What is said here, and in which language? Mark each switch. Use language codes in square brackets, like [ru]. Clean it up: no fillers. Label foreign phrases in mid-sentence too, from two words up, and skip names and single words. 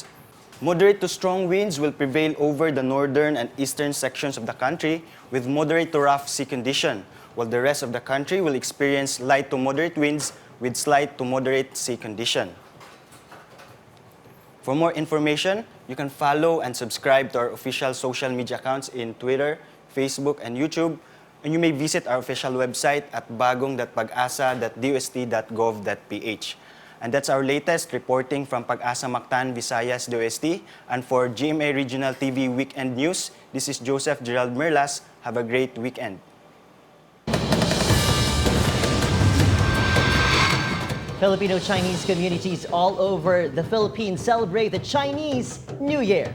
[en] Moderate to strong winds will prevail over the northern and eastern sections of the country with moderate to rough sea condition, while the rest of the country will experience light to moderate winds with slight to moderate sea condition. For more information, you can follow and subscribe to our official social media accounts in Twitter, Facebook, and YouTube, and you may visit our official website at bagong.pagasa.dost.gov.ph. And that's our latest reporting from Pag-asa Mactan, Visayas, DOST. And for GMA Regional TV Weekend News, this is Joseph Gerald Merlas. Have a great weekend. Filipino-Chinese communities all over the Philippines celebrate the Chinese New Year.